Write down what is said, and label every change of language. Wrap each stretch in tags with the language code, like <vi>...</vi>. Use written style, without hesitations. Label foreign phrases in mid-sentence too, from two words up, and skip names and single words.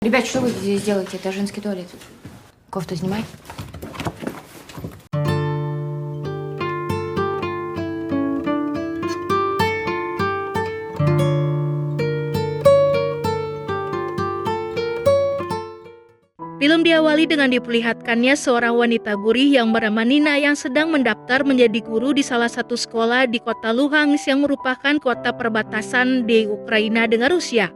<ru>Ребят, что вы здесь делаете? Это женский туалет. Кофту снимай.</ru> <id>Film diawali dengan diperlihatkannya seorang wanita gurih yang bernama Nina yang sedang mendaftar menjadi guru di salah satu sekolah di kota Luhansk yang merupakan kota perbatasan di Ukraina dengan Rusia.</id>